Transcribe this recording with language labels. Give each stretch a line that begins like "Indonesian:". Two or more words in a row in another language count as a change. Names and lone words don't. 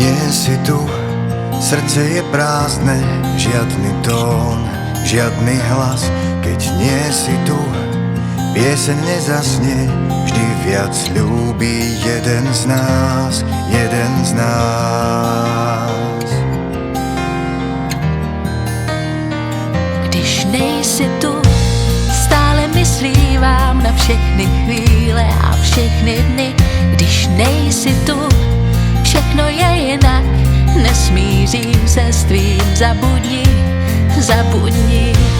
Slovak: si tu, srdce je prázdne, žiadny tón, žiadny hlas. Keď nie si tu, pieseň nezasne, vždy viac ľúbi jeden z nás, jeden z nás.
Czech: Když nejsi tu, stále myslívám na všechny chvíle a všechny dny. Když nejsi tu, všechno je jinak, nesmířím se s tvým
Slovak: zabudni, zabudni.